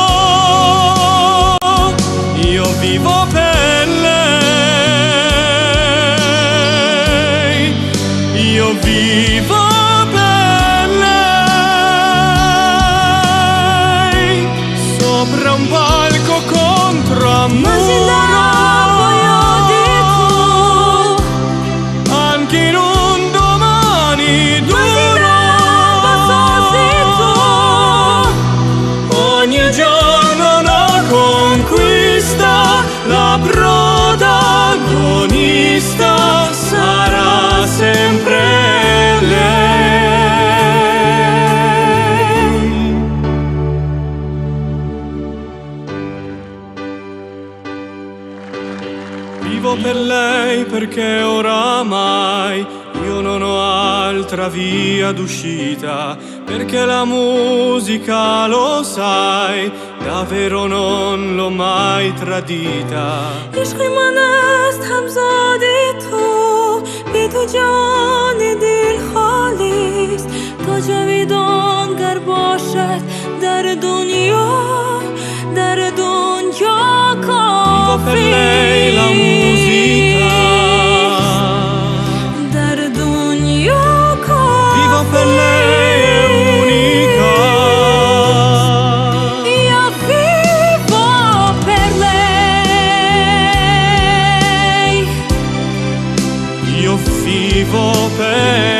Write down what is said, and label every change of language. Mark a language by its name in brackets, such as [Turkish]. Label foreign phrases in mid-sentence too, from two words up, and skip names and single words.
[Italian] Io vivo per lei, io vivo per lei, sopra un palco contro un [Persian] من زندم با یادی تو، [Italian] muro, anche in un domani [Persian] من زندم با سازی تو. [Italian] ogni giorno una conquista, la protagonista sarà sempre lei. Vivo per lei perché oramai io non ho altra via d'uscita, perché la musica, lo sai, davvero non l'ho mai tradita. [Persian] عشق من است همزادی تو، بی تو جان دل خالیست. تا جاویدان گر باشد در دنیا، در دنیا [Italian] Vivo per lei la musica, [Persian] در دنیا [Italian] vivo per lei è unica. Io vivo per lei. Io vivo per